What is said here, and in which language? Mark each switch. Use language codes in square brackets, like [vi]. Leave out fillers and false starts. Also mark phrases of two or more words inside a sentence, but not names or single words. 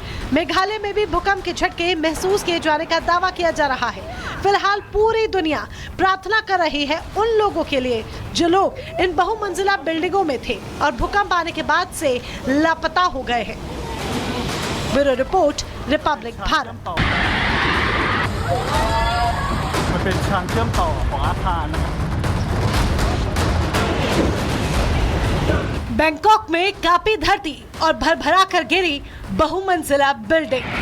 [hi] मेघालय में भी भूकंप के झटके महसूस किए जाने का दावा किया जा रहा है। फिलहाल पूरी दुनिया प्रार्थना कर रही है उन लोगों के लिए जो लोग इन बहुमंजिला बिल्डिंगों में थे और भूकंप आने के बाद से लापता हो गए हैं। [en] bureau report, [hi] रिपब्लिक भारत। [th] มันเป็นทางเชื่อมต่อของอาคารนะครับ [hi] बैंकॉक में कांपी धरती और भरभरा कर गिरी बहुमंजिला बिल्डिंग।